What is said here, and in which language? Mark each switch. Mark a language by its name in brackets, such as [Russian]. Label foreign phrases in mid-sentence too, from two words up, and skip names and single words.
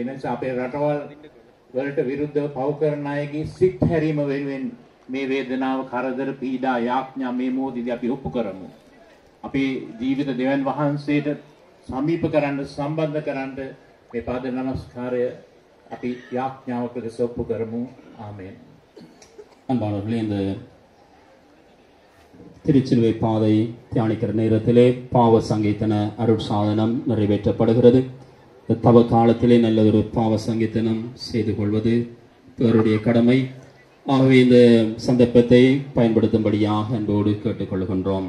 [Sinhala] ඒ නිසා අපේ රටවල් වලට විරුද්ධව පව් කරන අයගේ සිත් හැරීම වෙනුවෙන් මේ වේදනාව, කරදර, පීඩා, යාඥා මේ මොහොතේදී අපි ඔප්පු කරමු. අපේ ජීවිත දෙවියන් වහන්සේට සමීප කරන්න, සම්බන්ධ කරන්න මේ පාද නමස්කාරය අපි යාඥාවකට ඔප්පු කරමු. ආමේන්. [Tamil] அன்பானவர்களே, இந்த திருச்சிலுவை பாதை தியானிக்கிற நேரத்திலே பாவ சங்கீதன அருட்சாதனம் நிறைவேற்றப்படுகிறது. தவ காலத்திலே நல்லதொரு பாவ சங்கீதனம் செய்து கொள்வது பிறருடைய கடமை. ஆகவே இந்த சந்தர்ப்பத்தை பயன்படுத்தும்படியாக அன்போடு கேட்டுக்கொள்கின்றோம்.